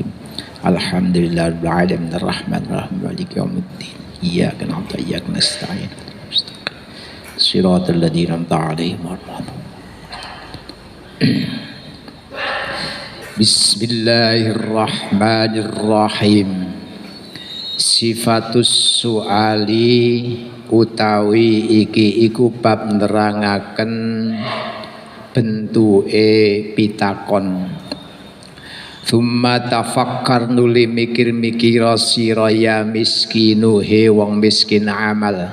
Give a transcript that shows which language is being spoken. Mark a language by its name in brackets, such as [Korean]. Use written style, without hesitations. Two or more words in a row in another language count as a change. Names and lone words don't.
[Arabic] الحمد لله رب العالمين الرحمن الرحيم مالك يوم الدين. إياك نعبد وإياك نستعين. صراط الذين أنعمت عليهم بسم الله الرحمن الرحيم. صفة السؤال [Javanese] utawi iki iku bab nerangaken bentuke pitakon. [Arabic] ثم تفكر [Javanese] nuli mikir-mikira sira [Arabic] يا مسكين [Javanese] he wong miskin amal.